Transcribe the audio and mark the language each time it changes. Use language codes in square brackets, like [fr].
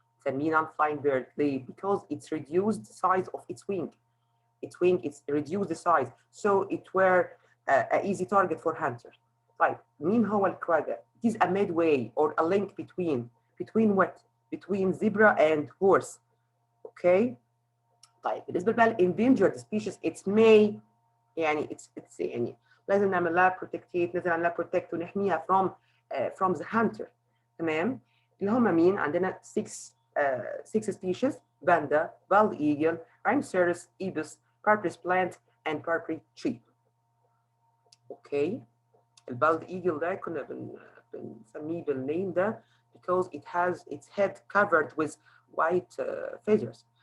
[ar] سميه [en] non-flying bird [ar] ليه؟ [en] Because it's reduced the size of its wing. Its wing is reduced the size, so it were an easy target for hunter. [ar] طيب مين هو الكواجا؟ [en] It is a midway or a link between what? Between zebra and horse. Okay. [ar] طيب بالنسبة بقى [en] endangered species it's may [ar] يعني it's يعني لازم نعمل لها protectate، لازم نعمل لها protect ونحميها [en] from the hunter. [ar] تمام؟ اللي هم مين؟ عندنا [en] 6 species: panda, bald eagle, rhinoceros, ibis, purpose plant, and purple tree. Okay. [ar] البالد ايجل ده كنا بنسميه بالنيم ده [en] because it has its head covered with white feathers.